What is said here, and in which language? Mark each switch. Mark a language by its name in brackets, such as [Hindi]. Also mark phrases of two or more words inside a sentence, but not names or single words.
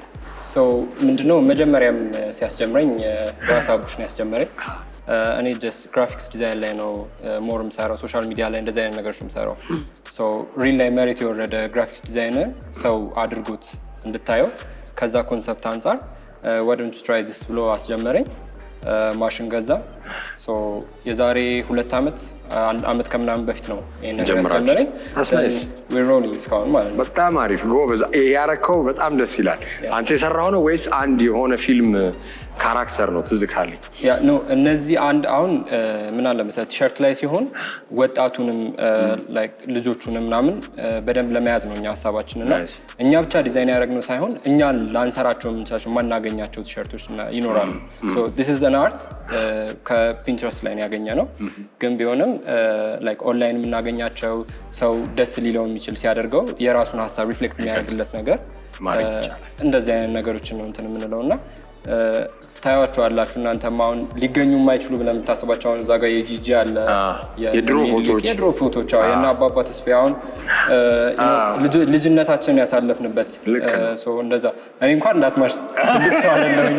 [Amharic] ምንድነው መጀመሪያም ሲያስጀምረኝ ራሳቡሽ ነው ያስጀመረኝ እኔ [English] just graphics design [Amharic] ላይ ነው ሞርም ሰራው [English] social media [Amharic] ላይ እንደዛ አይነት ነገሮች ነው ሰራው ሪል ላይ መሬት የወረደ [English] graphics design [Amharic] ሰው አድርጎት እንድታየው ከዛ ኮንሰፕት አንፃር [English] why don't you try this [Amharic] ብሎ አስጀመረኝ ማሽን ገዛ የዛሬ 2 ዓመት ከምናምን በፊት ነው ይሄን ነገር ያስጀመረኝ [English] we rolling [Amharic] እስካሁን ማለት ነው በጣም አሪፍ ጎበዝ ያረከው በጣም ደስ ይላል አንተ የሰራው ነው ወይስ አንድ የሆነ ፊልም ካራክተር ነው ትዝካለኝ ያ ኖ እነዚህ አንድ አሁን ምን አለ መሰለህ ቲሸርት ላይ ሲሆን ወጣቱንም ላይክ ልጆቹንም ምናምን በደንብ ለመያዝ ነው እኛ ሐሳባችንና እኛ ብቻ ዲዛይን ያደረግነው ሳይሆን እኛ ላንሰራቸው የምንችላቸው ማናገኛቸው ቲሸርቶች ይኖራሉ [English] this is an art [Amharic] ከፒንትረስት ላይ ያገኘነው ግን ቢሆንም [English] like online [Amharic] የምናገኛቸው ሰው ደስ ሊለው የሚችል ሲያደርገው የራሱን ሐሳብ ሪፍሌክት የሚያደርግለት ነገር እንደዚህ አይነት ነገሮችን ነው እንትን የምንለውና ታያዋቸዋላችሁ እናንተም አሁን ሊገኙ የማይችሉ ብለን የምታስባቸው አሁን እዛ ጋር የጂጂ አለ የድሮ ፎቶዎች የና አባባ ተስፋዬ አሁን ልጅነታችንን ያሳለፍንበት እንደዛ እኔ እንኳን እንዳትማሽ ትልቅ ሰው አይደለሁኝ